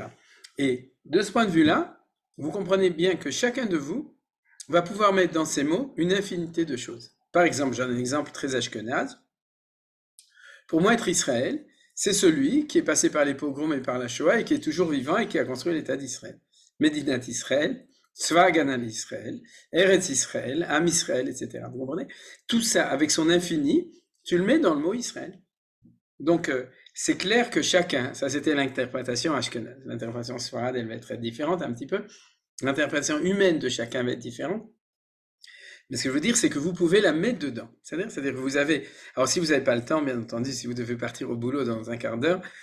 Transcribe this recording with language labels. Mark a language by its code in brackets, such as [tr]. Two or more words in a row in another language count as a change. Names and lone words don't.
[fr] Et de ce point de vue-là, vous comprenez bien que chacun de vous va pouvoir mettre dans ces mots une infinité de choses. Par exemple, j'en ai un exemple très ashkenaz. Pour moi, être Israël, c'est celui qui est passé par les pogroms et par la Shoah et qui est toujours vivant et qui a construit l'État d'Israël. [he] מדינת ישראל, צבא הגנה ישראל, ארץ ישראל, עם ישראל, [fr] etc. Vous comprenez? Tout ça, avec son infini, tu le mets dans le mot Israël. Donc, c'est clair que chacun, ça c'était l'interprétation ashkenaz, l'interprétation sfarade, elle va être différente un petit peu, l'interprétation humaine de chacun va être différente, mais ce que je veux dire, c'est que vous pouvez la mettre dedans, c'est-à-dire que vous avez, alors si vous n'avez pas le temps, bien entendu, si vous devez partir au boulot dans un quart d'heure,